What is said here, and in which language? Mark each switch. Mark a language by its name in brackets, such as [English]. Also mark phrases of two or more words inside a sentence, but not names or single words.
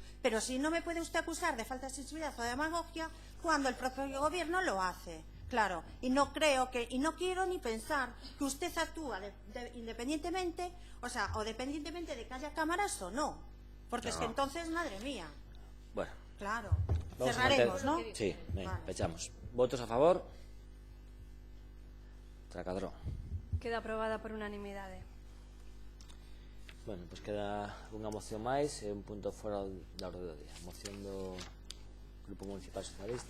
[Spanish] Pero si no me puede usted acusar de falta de sensibilidad o de demagogia cuando el propio gobierno lo hace. Claro, y no quiero ni pensar que usted actúa independientemente, o dependientemente de que haya cámaras o no. Porque es que entonces, madre mía. Bueno. Claro. Cerraremos, ¿no? [Galician] Sí, venga, pechamos. ¿Votos a favor? Tracadrón. Queda aprobada por unanimidade. Bueno, pois queda unha moción máis e un punto fora da orde do día. Moción do Grupo Municipal Socialista.